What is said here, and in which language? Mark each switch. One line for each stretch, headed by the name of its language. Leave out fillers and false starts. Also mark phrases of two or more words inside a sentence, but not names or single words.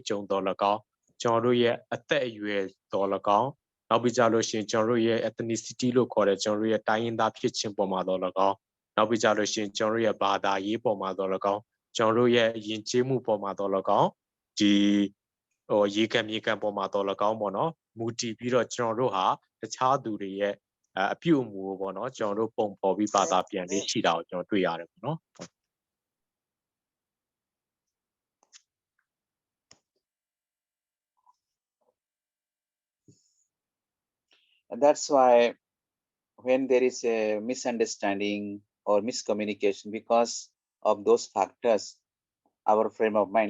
Burmese: ကြုံတော်၎င်းကျွန်တော်တို့ရဲ့အသက်အရွယ်တော်၎င်းနောက်ပြီးကြလို့ရှိရင်ကျွန်တော်တို့ရဲ့ ethnicity လို့ခေါ်တဲ့ကျွန်တော်တို့ရဲ့တိုင်းရင်းသားဖြစ်ခြင်းပေါ်မှာတော့၎င်းနောက်ပြီးကြလို့ရှိရင်ကျွန်တော်တို့ရဲ့ဘာသာရေးပေါ်မှာတော့၎င်းကျွန်တော်တို့ရဲ့ယဉ်ကျေးမှုပေါ်မှာတော့၎င်းဒီရေကံမြေကံပေါ်မှာတော့၎င်းပေါ့နော်မူတည်ပြီးတော့ကျွန်တော်တို့ဟာတခြားသူတွေရဲ့အပြုအမူပေါ့နော်ကျွန်တော်တို့ပုံဖော်ပြီးဘာသာပြန်လေးရှိတာကိုကျွန်တော်တွေ့ရတယ်ပေါ့နော်
English: And that's why when there is a misunderstanding or miscommunication because of those factors, our frame of mind.